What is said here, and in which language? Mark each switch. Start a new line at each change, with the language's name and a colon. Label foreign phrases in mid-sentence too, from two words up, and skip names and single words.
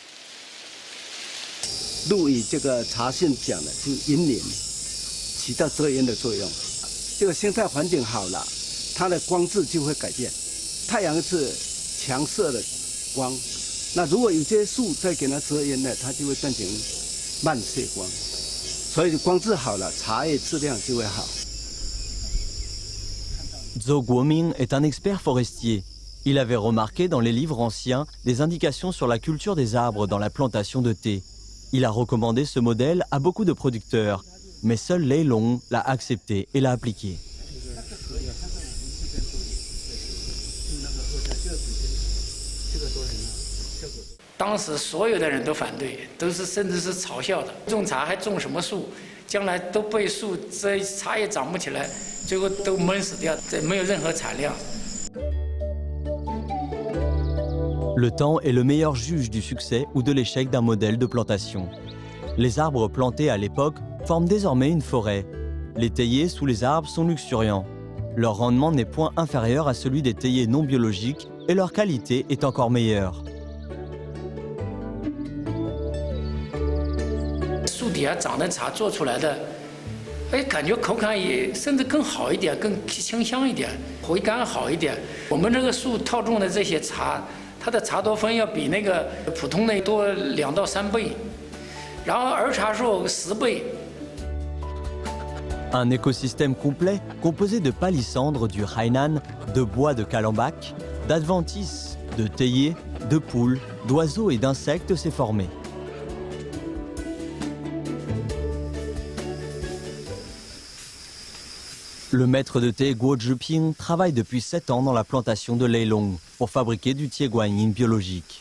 Chinese: 陆羽这个茶性讲的，就阴凉，起到遮阴的作用。这个生态环境好了，它的光质就会改变。太阳是强射的光，那如果有些树再给它遮阴呢，它就会变成慢射光，所以光质好了，茶叶质量就会好。
French: Zhou Guoming est un expert forestier. Il avait remarqué dans les livres anciens des indications sur la culture des arbres dans la plantation de thé. Il a recommandé ce modèle à beaucoup de producteurs, mais seul Lei Long l'a accepté et l'a appliqué.
Chinese: 当时所有的人都反对，都是甚至是嘲笑的。种茶还种什么树？将来都被树这茶叶长不起来，最后都闷死掉，这没有任何产量。
French: Le temps est le meilleur juge du succès ou de l'échec d'un modèle de plantation. Les arbres plantés à l'époque forment désormais une forêt. Les théiers sous les arbres sont luxuriants. Leur rendement n'est point inférieur à celui des théiers non biologiques et leur qualité est encore meilleure.
Chinese: 树底下长的茶做出来的，哎，感觉口感也甚至更好一点，更清香一点，回甘好一点。我们这个树套种的这些茶，它的茶多酚要比那个普通的多2到3倍，然后儿茶素10倍。
French: Un écosystème complet composé de palissandres du Hainan, de bois de calembac, d'adventices, de théiers, de poules, d'oiseaux et d'insectes s'est formé. Le maître de thé Guo Zhiping travaille depuis 7 ans dans la plantation de Lei Long pour fabriquer du thé guanyin biologique.